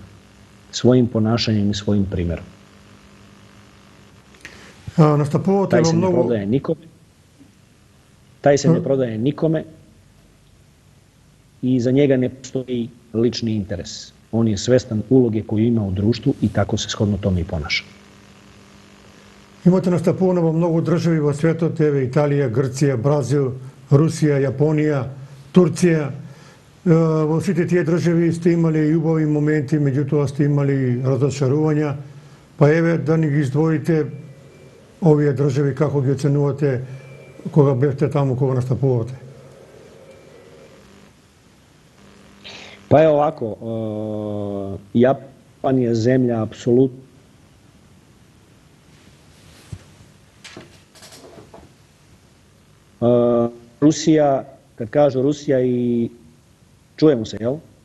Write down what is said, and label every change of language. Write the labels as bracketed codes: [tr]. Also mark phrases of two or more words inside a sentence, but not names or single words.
[sr] Svojim ponašanjem i svojim primjerom. Taj se ne prodaje nikome. Taj se ne prodaje nikome i za njega ne postoji lični interes. On je svestan uloge koju ima u društvu i tako se shodno tome i ponaša. [mk] Имате настапувано во многу држави во светот, еве Италија, Грција, Бразил, Русија, Јапонија, Турција. Во сите тие држави сте имали и убави моменти, меѓутоа сте имали разочарувања. Па еве да ни ги издвоите овие држави, како ги оценувате кога бевте таму, кога настапувате? [sr] Pa je ovako, Japan je zemlja apsolutno Rusija, kad kažu Rusija i čujemo se, jel?